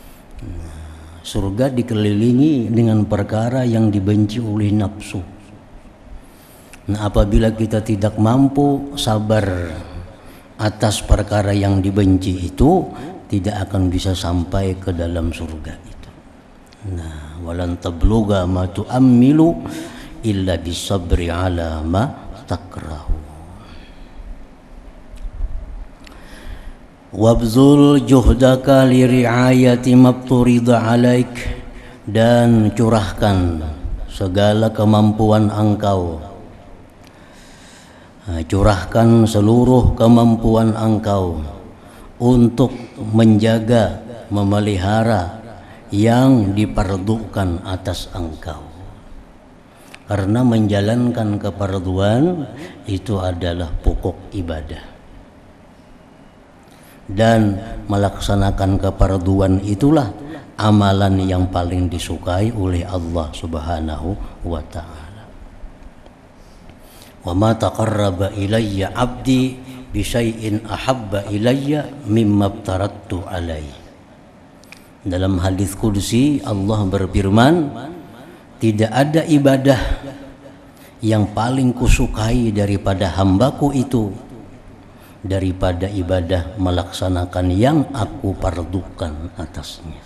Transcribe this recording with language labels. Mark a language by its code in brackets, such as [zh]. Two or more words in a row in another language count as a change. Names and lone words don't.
[id] Surga dikelilingi dengan perkara yang dibenci oleh nafsu. Nah, apabila kita tidak mampu sabar atas perkara yang dibenci itu, tidak akan bisa sampai ke dalam surga itu. Nah, [ar] ولن تبلغ ما تؤمل إلا بالصبر على ما تكره. وابذل جهدك لرعاية ما افترض عليك, [id] dan curahkan segala kemampuan engkau, curahkan seluruh kemampuan engkau untuk menjaga, memelihara yang diperdukan atas engkau. Karena menjalankan keperduan itu adalah pokok ibadah. Dan melaksanakan keperduan itulah amalan yang paling disukai oleh Allah [ar] سبحانه وتعالى. وما تقرب إلي عبدي بشيء أحب إلي مما افترضت عليه. [id] Dalam hadis qudsi Allah berfirman, tidak ada ibadah yang paling kusukai daripada hambaku itu daripada ibadah melaksanakan yang aku pardukan atasnya.